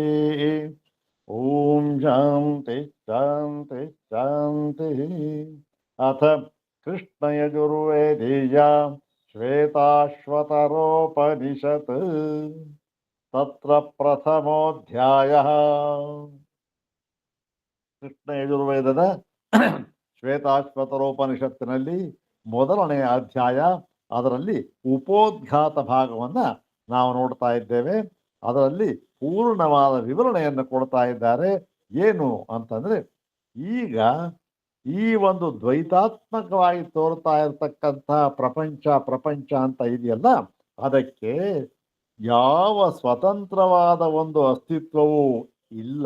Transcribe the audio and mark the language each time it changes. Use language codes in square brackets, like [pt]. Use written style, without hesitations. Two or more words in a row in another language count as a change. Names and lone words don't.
[sa] ॐ शान्ति शान्ति शान्तिः। अथ कृष्णयजुर्वेदीया श्वेताश्वतरोपनिषत् तत्र प्रथमोऽध्यायः। [kn] ಕೃಷ್ಣ ಯಜುರ್ವೇದದ ಶ್ವೇತಾಶ್ವತರೋಪನಿಷತ್ತಿನಲ್ಲಿ ಮೊದಲನೆಯ ಅಧ್ಯಾಯ, ಅದರಲ್ಲಿ ಉಪೋದ್ಘಾತ ಭಾಗವನ್ನ ನಾವು ನೋಡ್ತಾ ಇದ್ದೇವೆ. ಅದರಲ್ಲಿ ಪೂರ್ಣವಾದ ವಿವರಣೆಯನ್ನು ಕೊಡ್ತಾ ಇದ್ದಾರೆ. ಏನು ಅಂತಂದ್ರೆ, ಈಗ ಈ ಒಂದು ದ್ವೈತಾತ್ಮಕವಾಗಿ ತೋರ್ತಾ ಇರತಕ್ಕಂಥ ಪ್ರಪಂಚ ಅಂತ ಇದೆಯಲ್ಲ, ಅದಕ್ಕೆ ಯಾವ ಸ್ವತಂತ್ರವಾದ ಒಂದು ಅಸ್ತಿತ್ವವೂ ಇಲ್ಲ.